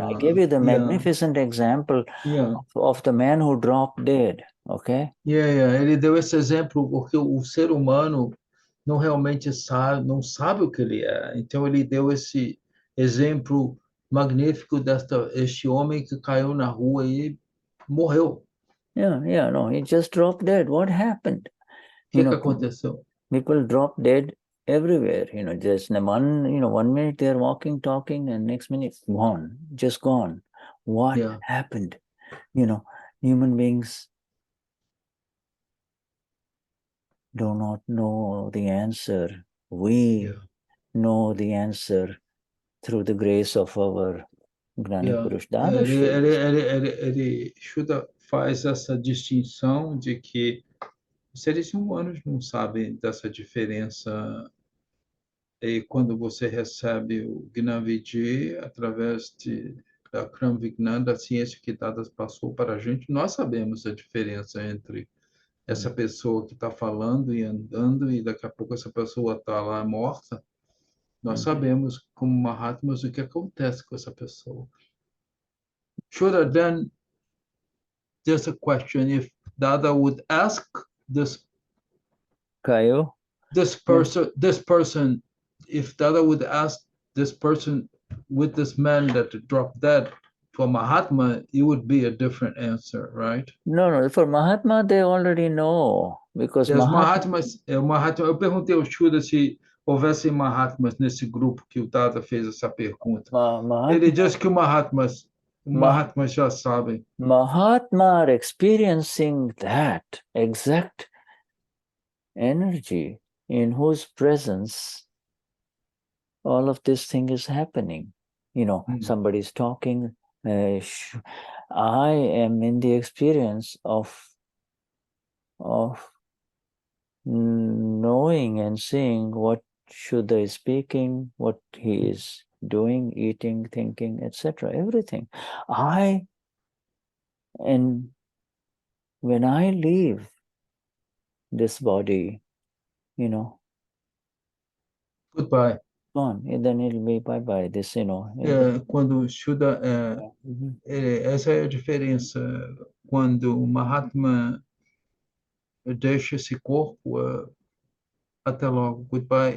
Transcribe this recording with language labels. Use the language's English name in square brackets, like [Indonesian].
[English] I gave you the magnificent example of the man who dropped dead, okay? [Portuguese] Ele deu esse exemplo porque o ser humano não realmente não sabe o que ele é. Então ele deu esse exemplo magnífico este homem que caiu na rua e morreu. [English] No, he just dropped dead. What happened? [Portuguese] O que aconteceu? [English] People drop dead everywhere, just in one minute they're walking, talking, and next minute gone, just gone. What happened? Human beings do not know the answer. We know the answer through the grace of our Gnani Purush Dadashri. [Portuguese] Shuddha faz essa distinção de que os seres humanos não sabem dessa diferença. E quando você recebe o Gnavidi através da AKram Vignan, da ciência que Dadas passou para a gente, nós sabemos a diferença entre essa pessoa que está falando e andando e daqui a pouco essa pessoa está lá morta. Nós sabemos, como Mahatmas, o que acontece com essa pessoa. [English] Shuddha, then there's a question: if Dada would ask this person, if Dada would ask this person with this man that dropped dead for Mahatma, it would be a different answer, right? No, for Mahatma they already know, because [Portuguese] Mahatmas, eu perguntei ao Shuddha se houvesse Mahatmas nesse grupo que o Dada fez essa pergunta. Ele disse que o Mahatmas Mahatmas já sabem. [English] Mahatma are experiencing that exact energy in whose presence all of this thing is happening. Somebody's talking. I am in the experience of knowing and seeing what Shuddha is speaking, what he is doing, eating, thinking, etc. Everything. And when I leave this body, Goodbye. gone, and then it'll be bye-bye. This, [Portuguese] Quando Shuddha, essa é a diferença. Quando o Mahatma deixa esse corpo, até logo, goodbye.